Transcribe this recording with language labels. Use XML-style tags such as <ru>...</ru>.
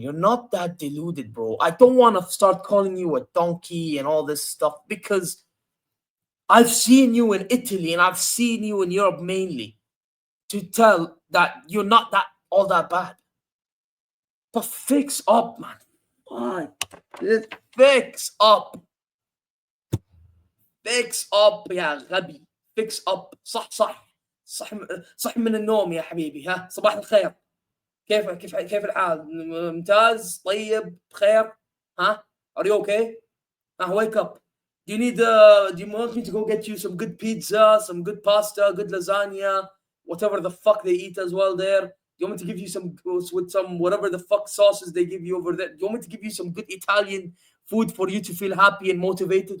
<en>You're not that deluded, bro. I don't want to start calling you a donkey and all this stuff because I've seen you in Italy and I've seen you in Europe mainly to tell that you're not that all that bad. But fix up, man. Why? Fix up. Fix up</en> <ar>يا غبي.</ar> <en>Fix up.</en> <ar>صح صح صح صح من النوم يا حبيبي. ها صباح الخير. كيف الحال؟ ممتاز طيب بخير.</ar> <en>ها are you okay? Wake up. Do you want me to go get you some good pizza, some good pasta, good lasagna, whatever the fuck they eat as well there? Do you want me to give you some with some whatever the fuck sauces they give you over there? Do you want me to give you some good Italian food for you to feel happy and motivated?</en>